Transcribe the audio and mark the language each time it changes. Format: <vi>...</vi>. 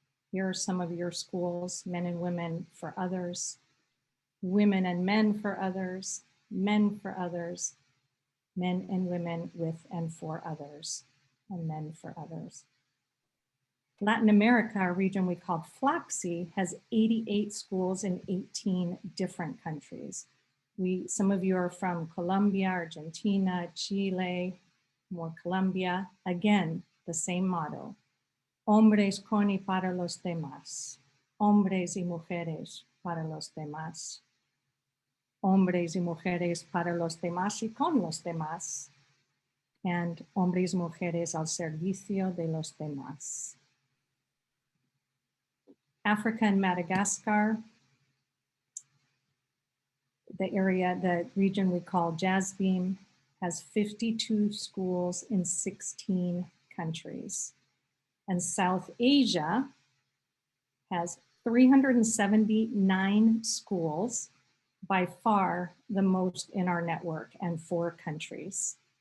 <en>Here are some of your schools: men and women for others, women and men for others, men for others, men and women with and for others, and men for others. Latin America, a region we call FLACSI, has 88 schools in 18 different countries. Some of you are from Colombia, Argentina, Chile, more Colombia. Again, the same motto:</en> <es>hombres con y para los demás, hombres y mujeres para los demás, hombres y mujeres para los demás y con los demás, and hombres y mujeres al servicio de los demás.</es> <en>Africa and Madagascar, the region we call Jasbeam, has 52 schools in 16 countries. And South Asia has 379 schools, by far the most in our network, and 4 countries.</en>